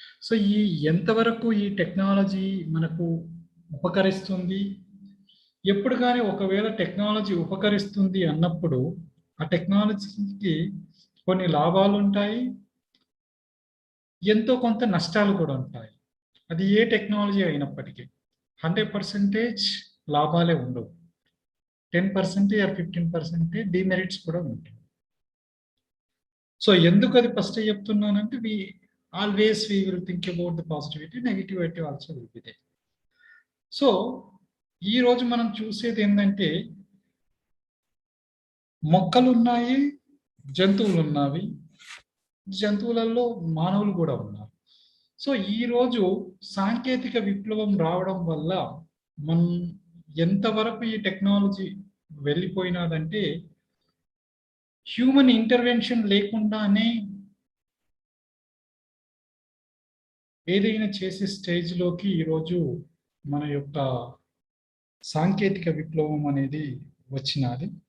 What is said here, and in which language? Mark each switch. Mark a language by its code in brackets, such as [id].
[te] So ఈ ఎంతవరకు ఈ టెక్నాలజీ మనకు ఉపకరిస్తుంది, ఎప్పుడు కానీ ఒకవేళ టెక్నాలజీ ఉపకరిస్తుంది అన్నప్పుడు ఆ టెక్నాలజీకి కొన్ని లాభాలు ఉంటాయి, ఎంతో కొంత నష్టాలు కూడా ఉంటాయి. అది ఏ టెక్నాలజీ అయినప్పటికీ 100% లాభాలే ఉండవు, 10% or 15% డిమెరిట్స్ కూడా ఉంటాయి. సో ఎందుకు అది ఫస్ట్ చెప్తున్నానంటే [en] we will think about the positivity, negativity also will be there. [te] So ఈ రోజు మనం చూసేది ఏంటంటే మొక్కలు ఉన్నాయి, జంతువులు ఉన్నవి, జంతువులలో మానవులు కూడా ఉన్నారు. సో ఈరోజు సాంకేతిక విప్లవం రావడం వల్ల మనం ఎంతవరకు ఈ టెక్నాలజీ వెళ్ళిపోయినదంటే హ్యూమన్ ఇంటర్వెన్షన్ లేకుండానే ఏదైనా చేసే స్టేజ్లోకి ఈరోజు మన యొక్క సాంకేతిక విప్లవం అనేది వచ్చినది.